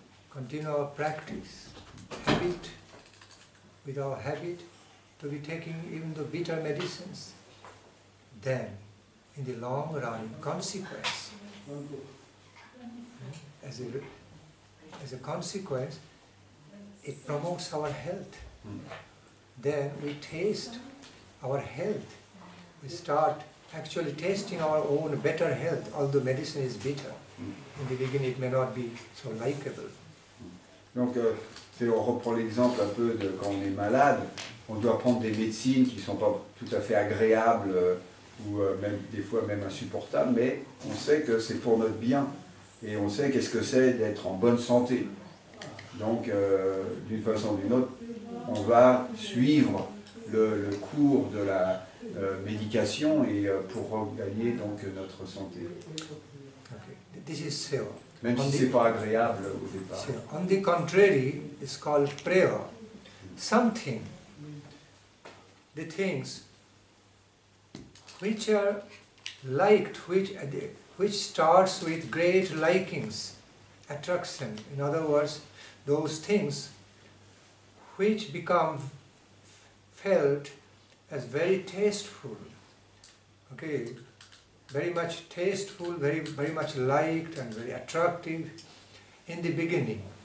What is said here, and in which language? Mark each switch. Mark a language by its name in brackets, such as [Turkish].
[English] continue our practice, habit, with our habit to be taking even the bitter medicines, then in the long run, in consequence, as a consequence, it promotes our health. Then we taste our health. We start actually tasting our own better health, although medicine is bitter. In the beginning, it may not be so likable. [French] Donc, on reprend l'exemple un peu de quand on est malade, on doit prendre des médecines qui ne sont pas tout à fait agréables ou même des fois même insupportables, mais on sait que c'est pour notre bien et on sait qu'est-ce que c'est d'être en bonne santé. Donc, d'une façon ou d'une autre, on va suivre le cours de la médication et pour regagner donc notre santé. [English] Okay. This is seva. [French] Même si ce n'est pas agréable au départ. [English] On the contrary, it's called prayer. Something, the things which are liked, which starts with great likings, attraction. In other words, those things which become felt as very tasteful, okay, very much tasteful, very much liked and very attractive in the beginning.